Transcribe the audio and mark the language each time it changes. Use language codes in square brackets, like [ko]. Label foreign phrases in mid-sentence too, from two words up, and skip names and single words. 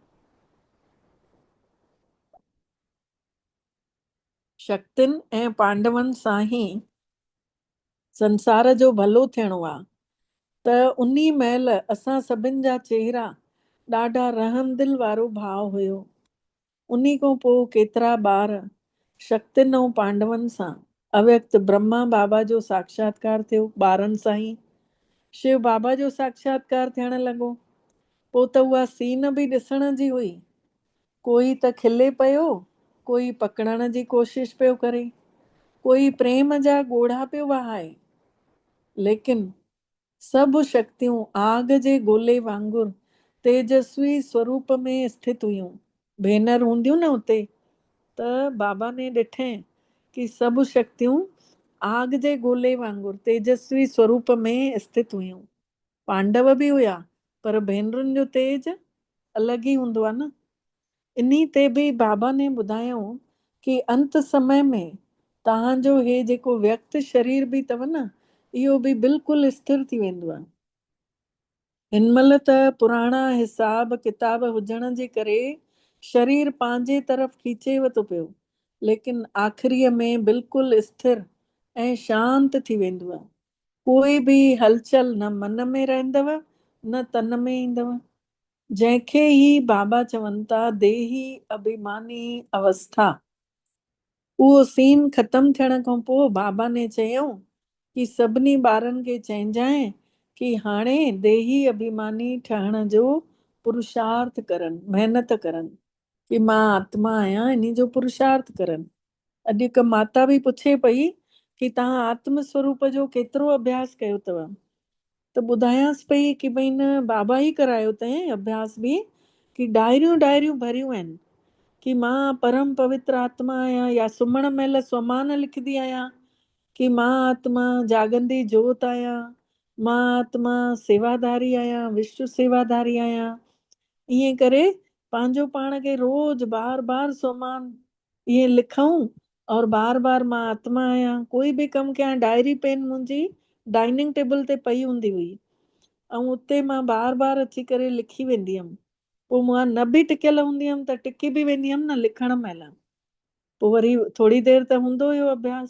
[sd] शक्तियुनि ऐं पांडवनि सां ई संसार जो भलो थियणो आहे। त उन्ही महिल असां सभिनि जा चेहरा ॾाढा रहमदिल वारो भाव हुयो। उन्ही खां पोइ केतिरा ॿार शक्तियुनि ऐं पांडवनि सां अव्यक्त ब्रह्मा बाबा जो साक्षात्कार थियो। ॿारनि सां ई शिव बाबा जो साक्षात्कार थियण लॻो। पोइ त उहा सीन बि ॾिसण जी हुई। कोई त खिले पियो, कोई पकड़ण जी कोशिश पियो करे, कोई प्रेम जा ॻोढ़ा पियो वहाए, लेकिन सभु शक्तियूं आग जे गोले वांगुरु तेजस्वी स्वरूप में स्थित हुयूं। भेनर हूंदियूं न उते, त बाबा ने ॾिठे कि सभु शक्तियूं आग जे गोले वांगुरु तेजस्वी स्वरूप में स्थित हुयूं। पांडव बि हुया, पर भेनरुनि जो तेज अलॻि ई हूंदो आहे न। इन्ही ते बि बाबा ने ॿुधायऊं कि अंत समय में तव्हांजो हे जेको व्यक्त शरीर बि अथव न, इहो बि बिल्कुलु स्थिर थी वेंदो आहे। हिनमहिल त पुराणा हिसाब किताब हुजण जे करे शरीर पंहिंजे तरफ़ खीचेव थो पियो, लेकिन आख़िरीअ में बिल्कुलु स्थिर ऐं शांत थी वेंदो आहे। कोई बि हलचल न मन में रहंदव न तन में ईंदव। जंहिंखे ही बाबा चवनि था देही अभिमानी अवस्था। उहो सीन ख़तम थियण खां पोइ बाबा ने चयऊं कि सभिनी ॿारनि खे चइजांइ कि हाणे देही अभिमानी ठहण जो पुरुषार्थ करनि, महिनत करनि कि मां आत्मा आहियां, इन जो पुरुषार्थ करनि। अॼु हिकु माता बि पुछे पई कि तव्हां आत्म स्वरूप जो केतिरो अभ्यास कयो अथव? त ॿुधायांसि पई कि भई न बाबा ई करायो अथई अभ्यास बि, कि डायरियूं डायरियूं भरियूं आहिनि कि मां परम पवित्र आत्मा आहियां, या सुम्हण महिल स्वमान लिखंदी आहियां कि मां आत्मा जागंदी जोत आहियां, मां आत्मा सेवाधारी आहियां, विश्व सेवाधारी आहियां। ईअं करे पंहिंजो पाण खे रोज बार बार स्वमान ईअं लिखूं और बार बार मां आत्मा आहियां। कोई बि कमु कयां, डायरी पेन मुंहिंजी डाइनिंग टेबल ते पई हूंदी हुई ऐं उते मां बार बार अची करे लिखी वेंदी हुअमि। पोइ मां न बि टिकियल हूंदी हुअमि त टिकी बि वेंदी हुअमि न लिखण महिल। पोइ वरी थोरी देरि त हूंदो हुयो अभ्यास।